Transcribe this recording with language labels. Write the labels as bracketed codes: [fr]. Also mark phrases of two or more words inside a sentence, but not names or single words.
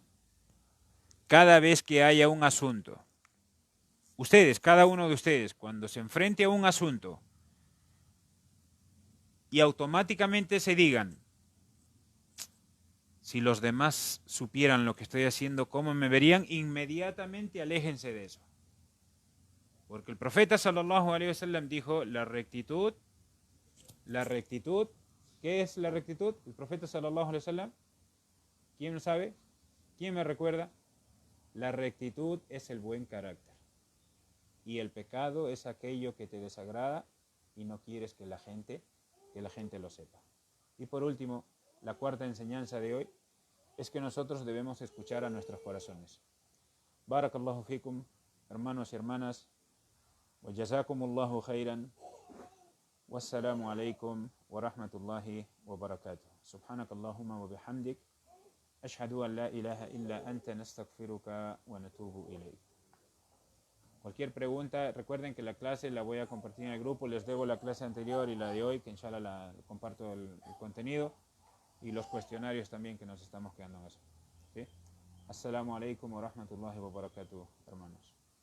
[es] Cada vez que haya un asunto, cada uno de ustedes, cuando se enfrente a un asunto y automáticamente se digan: si los demás supieran lo que estoy haciendo, ¿cómo me verían? Inmediatamente aléjense de eso. Porque el profeta [ar] صلى الله عليه وسلم [es] dijo: la rectitud ¿Qué es la rectitud? El profeta [ar] صلى الله عليه وسلم, [es] ¿quién lo sabe? ¿Quién me recuerda? La rectitud es el buen carácter. Y el pecado es aquello que te desagrada y no quieres que la gente lo sepa. Y por último, la cuarta enseñanza de hoy es que nosotros debemos escuchar a nuestros corazones. [ar] بارك الله فيكم, [es] hermanos y hermanas, [ar] وجزاكم الله خيرا والسلام عليكم ورحمة الله وبركاته. سبحانك اللهم وبحمدك أشهد أن لا إله إلا أنت نستغفرك ونتوب إليك. [es] Cualquier pregunta, recuerden que la clase la voy a compartir en el grupo, les debo la clase anterior y la de hoy, que inshallah la comparto el contenido, y los cuestionarios también que nos estamos quedando en eso. ¿Sí? [ar] السلام عليكم ورحمة الله وبركاته, [es] hermanos.